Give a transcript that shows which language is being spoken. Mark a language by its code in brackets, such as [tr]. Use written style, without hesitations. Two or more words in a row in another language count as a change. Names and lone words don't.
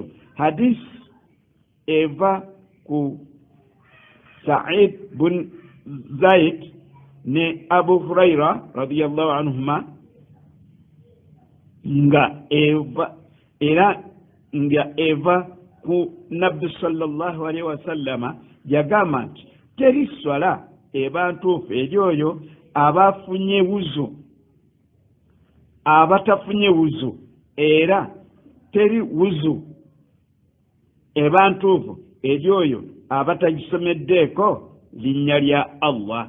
[lg] Hadisi eva ku Sa'id bin Zaid ne Abu Huraira [ar] رضي الله عنهما [lg] nga eva ku Nabbi [ar] صلى الله عليه وسلم [lg] yagamba nti teri swala eba ntuufu eri oyo abafunye wuzu abatafunye wuzu, era teri wuzu eba ntuufu eri oyo abatagisomeddeeko linnya lya Allah.